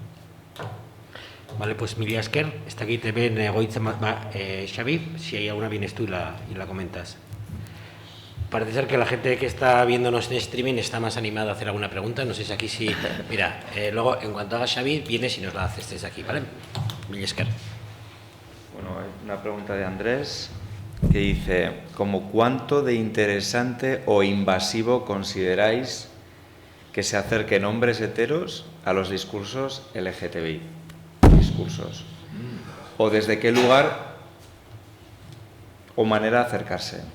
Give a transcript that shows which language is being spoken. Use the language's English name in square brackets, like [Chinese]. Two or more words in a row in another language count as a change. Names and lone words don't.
[Spanish] Vale, pues [Basque] Mila esker, [Spanish] está aquí también Xavi, si hay alguna vienes tú y la comentas. Parece ser que la gente que está viéndonos en streaming está más animada a hacer alguna pregunta, no sé si aquí sí... Mira, luego en cuanto haga Xavi, vienes y nos la haces desde aquí, ¿vale? [Basque] Mila esker. [Spanish] Bueno, hay una pregunta de Andrés que dice, ¿como cuánto de interesante o invasivo consideráis que se acerquen hombres heteros a los discursos LGTBI? Discursos. ¿O desde qué lugar o manera de acercarse?